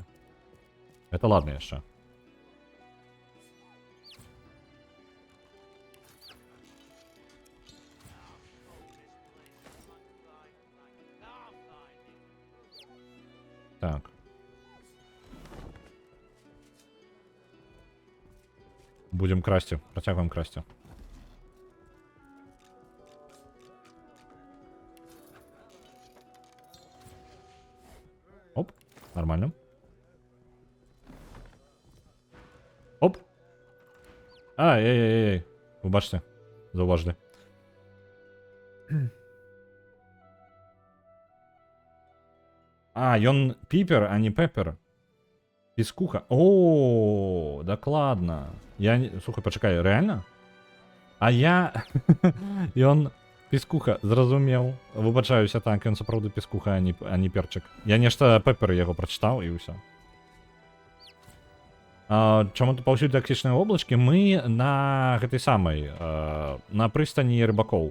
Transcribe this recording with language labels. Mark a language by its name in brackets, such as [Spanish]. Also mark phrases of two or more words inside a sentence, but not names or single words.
[Belarusian] Гэта ладно яшчэ. Так. Будем красці, працягваем красці. Оп, нормально. Оп. [Ukrainian] Ай-яй-яй-яй. Ви бачите? Зауважте. [Belarusian] Ён піпер, а не пепер. Піскуха. О, докладно. [Ukrainian] Слухай, почекай, реально? [Belarusian] Ён Піскуха, зразумеў. Выбачаюся, так, ён сапраўды піскуха, а не перчык. Я нешта Пеппер яго прачытаў і ўсё. Чаму тут паўсюль токсічныя воблачкі? Мы на гэтай самай, на прыстані рыбакоў.